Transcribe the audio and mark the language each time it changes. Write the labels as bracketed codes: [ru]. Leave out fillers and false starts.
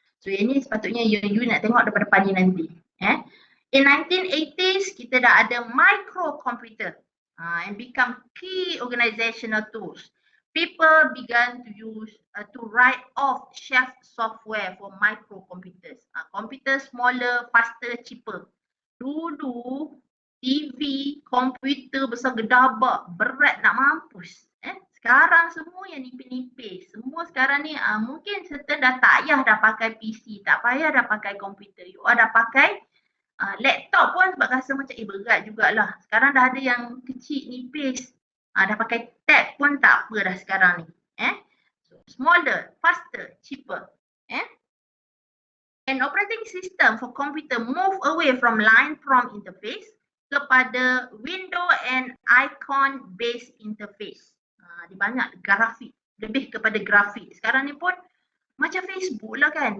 [ms] So yang ni sepatutnya you nak tengok depan-depan ni nanti. [en] In 1980s [ms] kita dah ada [en] microcomputer and become key organizational tools. People began to use to write off shelf software for microcomputers. Computer smaller, faster, cheaper. [ms] Dulu TV, komputer besar gedabak, berat nak mampus. Sekarang semua yang nipis-nipis. Semua sekarang ni mungkin certain dah tak payah dah pakai PC, tak payah dah pakai komputer. You dah pakai laptop pun sebab rasa macam berat jugalah. Sekarang dah ada yang kecil, nipis. Dah pakai tab pun tak apa dah sekarang ni. [en] So, smaller, faster, cheaper. An operating system for computer move away from line prompt interface kepada window and icon based interface. [ms] Dia banyak grafik, lebih kepada grafik. Sekarang ni pun macam Facebook lah kan.